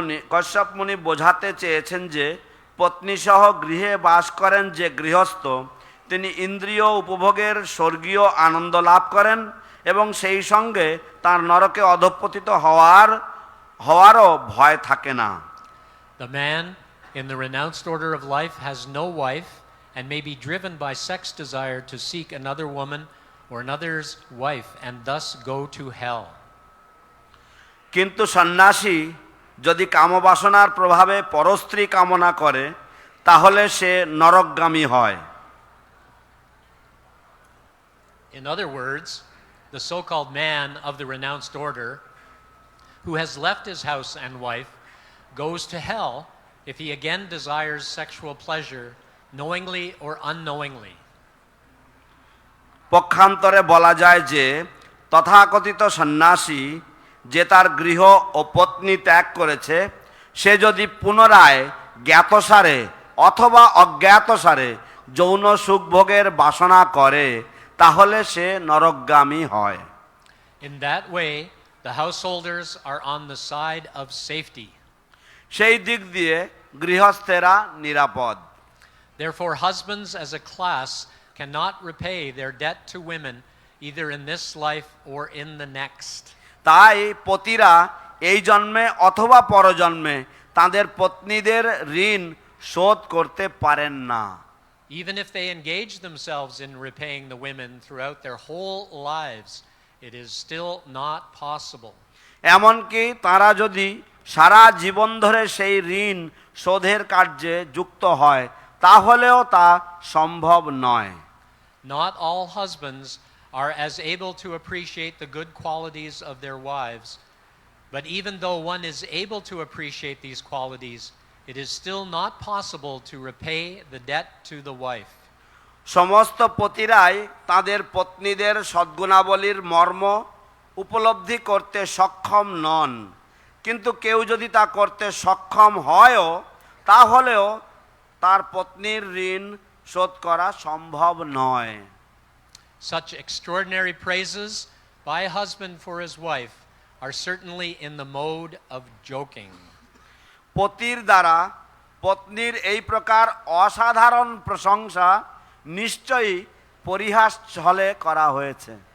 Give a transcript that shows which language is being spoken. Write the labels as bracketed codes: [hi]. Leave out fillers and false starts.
[bn] কশ্যপ মুনি বোঝাতে চেয়েছেন যে পত্নী সহ গৃহে বাস করেন যে গৃহস্থ তিনি ইন্দ্রিয় উপভোগের স্বর্গীয় আনন্দ লাভ করেন এবং সেই সঙ্গে তার নরকে অধঃপতিত হওয়ারও ভয় থাকে না। [en] The man in the renounced order of life has no wife and may be driven by sex desire to seek another woman or another's wife and thus go to hell. [bn] কিন্তু সন্ন্যাসী যদি কামবাসনার প্রভাবে পরস্ত্রী কামনা করে তাহলে সে নরকগামী হয়। [en] In other words, the so-called man of the renounced order who has left his house and wife goes to hell if he again desires sexual pleasure knowingly or unknowingly. [bn] পক্ষান্তরে বলা যায় যে তথাকথিত সন্ন্যাসী যে তার গৃহ ও পত্নী ত্যাগ করেছে সে যদি পুনরায় জ্ঞাতসারে অথবা অজ্ঞাতসারে যৌন সুখভোগের বাসনা করে তাহলে সে নরকগামী হয়। [en] In that way, the householders are on the side of safety. [bn] সেই দিক দিয়ে গৃহস্থেরা নিরাপদ। [en] Therefore, husbands as a class cannot repay their debt to women either in this life or in the next. [bn] তাই পতিরা এই জন্মে অথবা পরজন্মে তাদের পত্নীদের ঋণ শোধ করতে পারেন না। [en] Even if they engage themselves in repaying the women throughout their whole lives, it is still not possible. [bn] এমনকি তারা যদি সারা জীবন ধরে সেই ঋণ শোধের কার্যে যুক্ত হয় তাহলেও তা সম্ভব নয়। [en] Not all husbands are as able to appreciate the good qualities of their wives, but even though one is able to appreciate these qualities, it is still not possible to repay the debt to the wife. [bn] সমস্ত পতিরাই তাদের পত্নীদের সদ্গুণাবলীর মর্ম উপলব্ধি করতে সক্ষম নন, কিন্তু কেউ যদি তা করতে সক্ষম হয়ও তাহলেও তার পত্নীর ঋণ শোধ করা সম্ভব নয়। [en] Such extraordinary praises by a husband for his wife are certainly in the mode of joking. [bn] পতির দ্বারা পত্নীর এই প্রকার অসাধারণ প্রশংসা নিশ্চয়ই পরিহাস ছলে করা হয়েছে।